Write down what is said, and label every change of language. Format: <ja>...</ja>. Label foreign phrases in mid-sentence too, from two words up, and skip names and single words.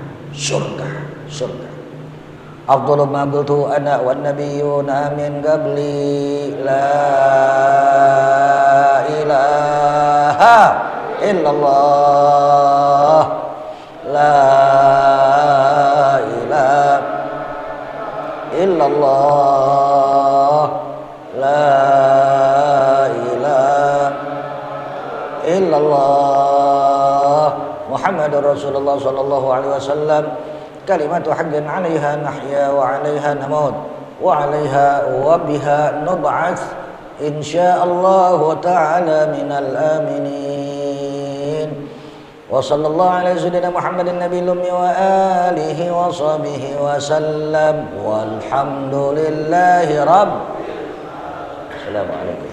<ar>أفضل ما قلت أنا والنبيون من قبلي لا إله إلا الله لا إله إلا الله لا ilaha illallah la إله إلا الله محمد رسول الله صلى الله عليه وسلم. كلمة حق عليها نحيا وعليها نموت وعليها وبها نبعث إن شاء الله تعالى من الآمنين. وصلى الله على سيدنا محمد النبي الأمي وآله وصحبه وسلم والحمد لله رب العالمين.</ar>